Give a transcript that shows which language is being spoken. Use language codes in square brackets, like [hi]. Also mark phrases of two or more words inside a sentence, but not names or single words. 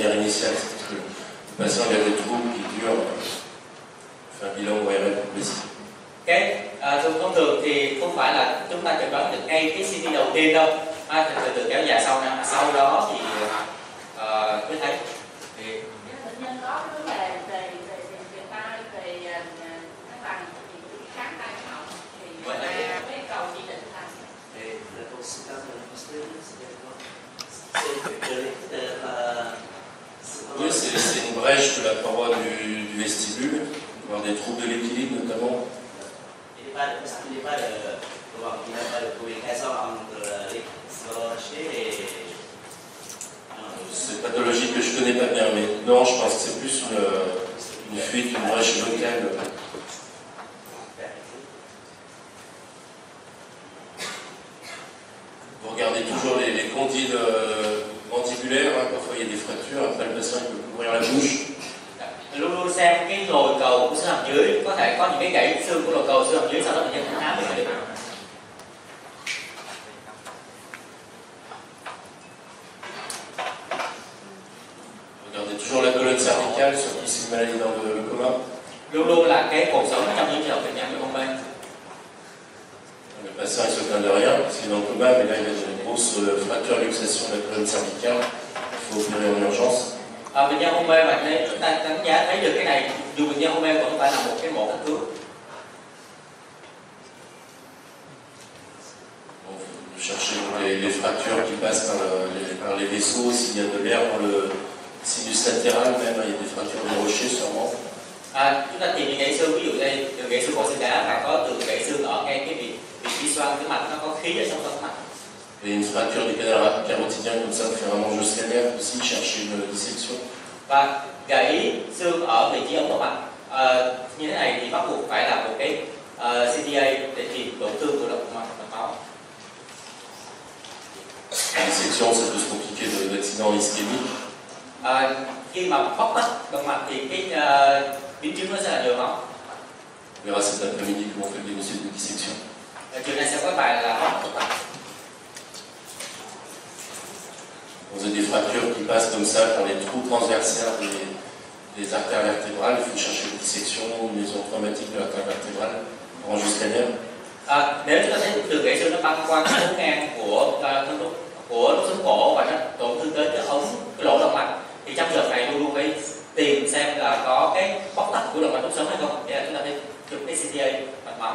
[fr] initial, c'est que le patient il a des troubles qui durent, on fait un bilan ORL progressif. [vi] Thông thường thì không phải là chúng ta chẩn đoán được ngay cái CT đầu tiên đâu, từ từ kéo dài sau đó thì mới thấy. Thì bệnh nhân có vấn đề về tai, về các bằng kháng tai họng thì cái cầu chỉ định thành. [fr] La consultation c'est Oui, c'est une brèche de la paroi du vestibule, voire des troubles de l'équilibre notamment. Il n'y a pas de communication entre l'exploration et... C'est pathologique que je connais pas bien, mais non, je pense que c'est plus une fuite, une brèche locale. Vous regardez toujours les condyles mandibulaires, parfois il y a des fractures, après le patient il peut ouvrir la bouche. [vi] Luôn luôn xem cái lồi cầu của xương hàm dưới, có thể có những cái gãy xương của lồi cầu xương hàm dưới, sau đó bệnh nhân cũng khám được. [fr] Regardez toujours la colonne cervicale, surtout si le malade est dans le coma. [vi] Luôn luôn là cái cột sống trong những trường hợp bệnh nhân bị hôn mê. [fr] Le patient il se plaint de rien parce qu'il est dans le coma, mais là il a une grosse fracture luxation de la colonne cervicale. Il faut opérer en urgence. [vi] Bệnh nhân hôn mê mà nếu chúng ta đánh giá thấy được cái này, dù bệnh nhân hôn mê vẫn phải là một cái mổ cấp cứu. [fr] Chercher les fractures qui passent par les vaisseaux, s'il y a de l'air dans le sinus latéral, même il y a des fractures de rocher sûrement. [vi] Chúng ta tìm những gãy xương, ví dụ đây từ gãy xương cổ xương đá và có từ gãy xương ở ngay cái vị trí xoang cái mạch, nó có khí ở trong mạch. [fr] Et une fracture du canal carotidien comme ça, faire un angioscanner scanner aussi, chercher une dissection. [vi] Và gãy xương ở vị trí ống động mạch như thế này thì bắt buộc phải là một cái CTA để tìm tổn thương của động mạch máu. [fr] La dissection, ça peut se compliquer d'accident ischémique. [vi] Khi mà bóc tách động mạch thì cái biến chứng nó sẽ là nhồi máu. [fr] On verra cet après-midi comment on fait le diagnostic de dissection. [vi] Chiều nay sẽ có bài là bóc động mạch. [fr] On a des fractures qui passent comme ça par les trous transversaires des artères vertébrales. Il faut chercher une dissection, une lésion traumatique de l'artère vertébrale, en angioscanner. [vi] Nếu chúng ta thấy từ gãy xương nó băng qua cái ống ngang của đốt sống cổ và nó tổn thương tới cái lỗ động mạch, thì trong trường hợp này luôn luôn phải tìm xem là có cái bóc tách của động mạch đốt sống hay không, để chúng ta phải chụp cái CTA mạch máu.